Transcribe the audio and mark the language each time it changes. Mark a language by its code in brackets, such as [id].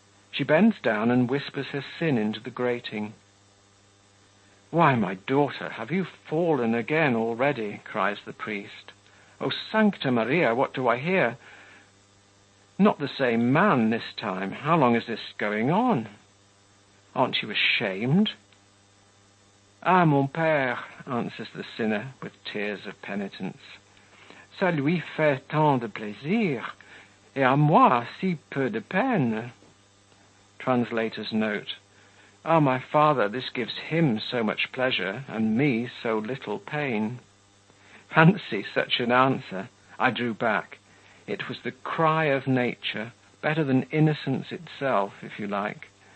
[en] She bends down and whispers her sin into the grating. "Why, my daughter, have you fallen again already?" cries the priest. "O Sancta Maria, what do I hear? Not the same man this time. How long is this going on? Aren't you ashamed?" [fr] "Ah, mon père," [en] answers the sinner with tears of penitence, [fr] "ça lui fait tant de plaisir, et à moi si peu de peine." [en] Translator's note. "Ah, my father, this gives him so much pleasure, and me so little pain." Fancy such an answer! I drew back. It was the cry of nature, better than innocence itself, if you like.